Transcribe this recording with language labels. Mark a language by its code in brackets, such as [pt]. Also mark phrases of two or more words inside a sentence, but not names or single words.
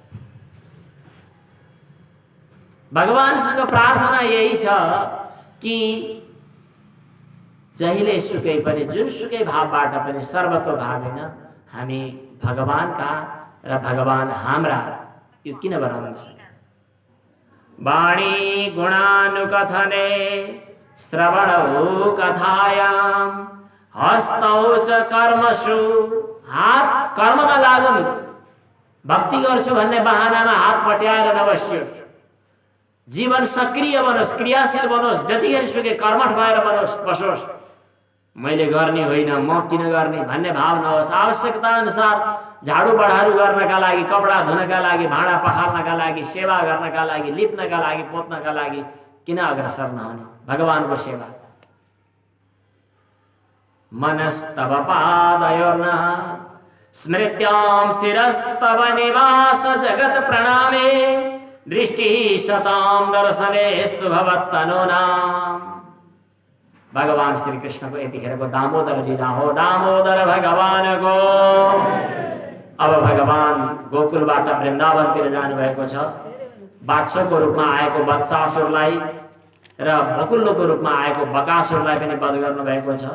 [ne] भगवानसँग प्रार्थना यही छ कि जहिले सुकै पनि, जुनसुकै भावबाट पनि, सर्वतोभावेन हामी भगवानका र भगवान हाम्रा यो किन बनाउनु सक्छ। [sa] वाणी गुणानुकथने श्रवणौ कथायाम हस्तौ च कर्मसु, [ne] हात कर्ममा लागुन्, भक्ति गर्छु भन्ने बहानामा हात पट्याएर नबस्योस्। जीवन सक्रिय बनोस्, क्रियाशील बनोस्, जतिखेर सुकै कर्मठ भएर बसोस्। मैले गर्ने होइन, म किन गर्ने भन्ने भाव नहोस्। आवश्यकता अनुसार झाडू बढारू गर्नका लागि, कपडा धुनका लागि, भाँडा पखाल्नका लागि, सेवा गर्नका लागि, लिप्नका लागि, पोत्नका लागि किन अग्रसर नहुने? भगवानको सेवा। [sa] मनस्तव पादयोर्नः स्मृत्यां शिरस्तव निवास जगत प्रणामे दृष्टि सतां दर्शनेस्तु भवत्तनूनाम्। [ne] भगवान श्री कृष्ण को यतिखेरको दामोदर लीला हो, दामोदर भगवानको। अब भगवान गोकुलबाट वृन्दावनतिर जानुभएको छ। बादशाहको रूपमा आएको वत्सासुरलाई र बकुल्लोको रूपमा आएको बकासुरलाई पनि वध गर्नुभएको छ।